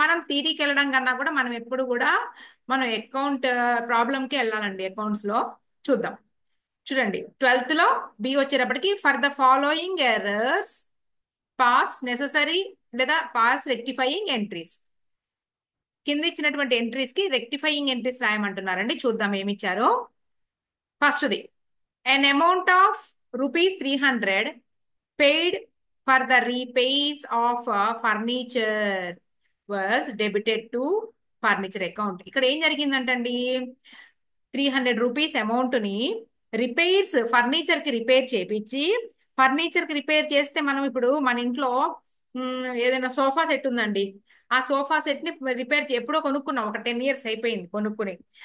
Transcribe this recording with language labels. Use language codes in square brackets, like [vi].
[te] మనం థియరీకి వెళ్ళడం కన్నా కూడా మనం ఎప్పుడు కూడా మనం అకౌంట్ ప్రాబ్లం కి వెళ్ళాలండి. అకౌంట్స్ లో చూద్దాం. చూడండి 12th లో బి వచ్చేటప్పటికి [en] for the following errors pass necessary లేదా pass rectifying entries, [te] కింద ఇచ్చినటువంటి ఎంట్రీస్ కి రెక్టిఫైయింగ్ ఎంట్రీస్ రాయమంటున్నారండి. చూద్దాం ఏమి ఇచ్చారో. [en] ఫస్ట్ది an amount of rupees 300 paid for the repairs of furniture was debited to furniture account. [te] ఇక్కడ ఏం జరిగిందంటండి, 300 రూపీస్ అమౌంట్ ని రిపేర్స్ ఫర్నిచర్ కి రిపేర్ చేపించి, ఫర్నిచర్ కి రిపేర్ చేస్తే మనం ఇప్పుడు మన ఇంట్లో ఏదైనా సోఫా సెట్ ఉందండి, ఆ సోఫా సెట్ ని రిపేర్ ఎప్పుడో కొనుక్కున్నాం, ఒక 10 years అయిపోయింది కొనుక్కుని.